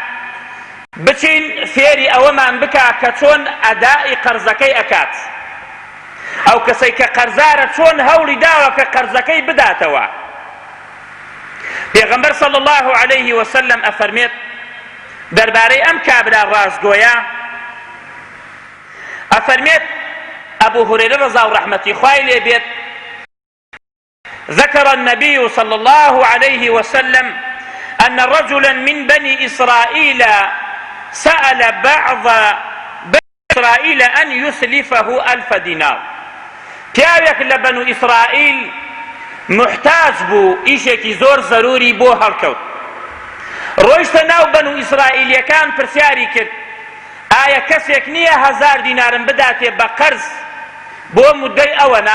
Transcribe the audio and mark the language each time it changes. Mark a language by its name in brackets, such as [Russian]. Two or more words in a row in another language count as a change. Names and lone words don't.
[Central Kurdish] بچین فێری ئەوەمان بکە کە چۆن ئەدای قەرزەکەی ئەکات ئەو کەسەی کە قەرزارە چۆن هەوڵی داوە کە قەرزەکەی بداتەوە. [Arabic] پێغەمبەر صلی الله عليه وسلم [Central Kurdish] ئەفەرمێت دەربارەی ئەم کابرا ڕاستگۆیە ئەفەرمێت ئەبوو هورەیرە ڕەزا و ڕەحمەتی خوای لێ بێت [Arabic] ذكر النبي صلى الله عليه وسلم أن رجلا من بني إسرائيل سأل بعض بني إسرائيل أن يسلفه 1000 دينار. [Central Kurdish] پیاوێک لە بنو ئیسرائیل محتاج بوو ئیشێکی زۆر ضروری بۆ هەڵکەوت ڕۆیشتە ناو بنو ئیسرائیلیەکان پرسیاری کرد ئایا کەسێک نییە 1000 دینارم بداتێ بە قەرز بۆ مودەی ئەوەنە.